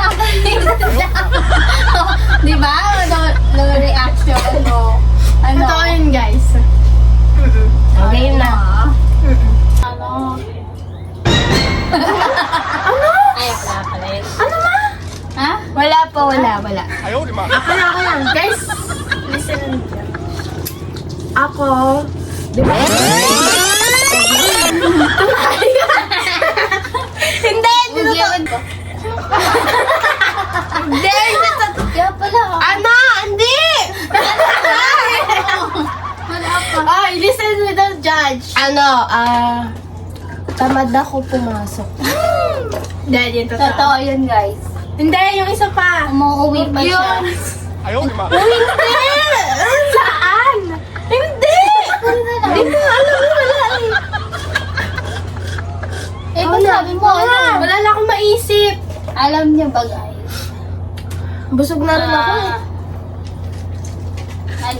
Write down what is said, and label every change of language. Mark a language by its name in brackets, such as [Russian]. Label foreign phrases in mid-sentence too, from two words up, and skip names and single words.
[Filipino] Listen na. Di ba? [English] No reaction. [Filipino] Ano? Ito yun, guys. Okay na. Ano? Ay, wala pala yun. Ano ma? Ha? Wala pa, wala. [Chinese] 哎呦我的妈！ [Filipino] Ako na. [English] Guys, listen. [Filipino] Ako, di ba? Hindi! Ugyan ko. Hindi! Kaya pala. Ano? Hindi! Wala pa. Ay, [English] listen without judge. [Filipino] Ano, tamad ako pumasok. Hindi, yun Totoo totoo. yun, guys. Hindi, yung isa pa. Umuwi pa siya. [Chinese] 哎呦我的妈！ [Filipino] Saan? Hindi! Hindi ko alam mo wala eh. Eh, ba't sabi mo? Ano? Wala na akong maisip. Alam niyo ba, guys? Busog na rin ako eh. Ano?